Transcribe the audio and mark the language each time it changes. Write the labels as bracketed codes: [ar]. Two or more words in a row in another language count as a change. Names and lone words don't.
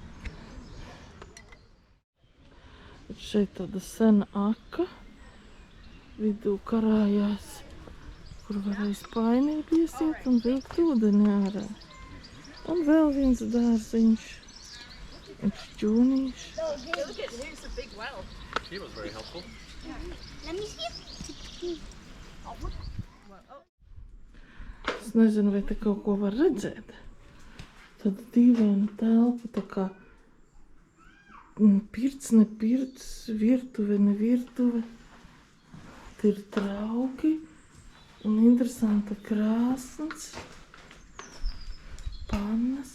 [lv] Šeit tāda sena aka, vidū karājās, kur varēja spainīt iesiet un vilkt ūdeni ārā. Un vēl viens dārziņš, un šķūnīši. [en] Look at here's a big well. She was very helpful. Let me see. [lv] Es nezinu, vai te kaut ko var redzēt. Tad dīvaina telpa, tā kā pirts, ne pirts, virtuve, ne virtuve. Te ir trauki un interesanta krāsns, pannas.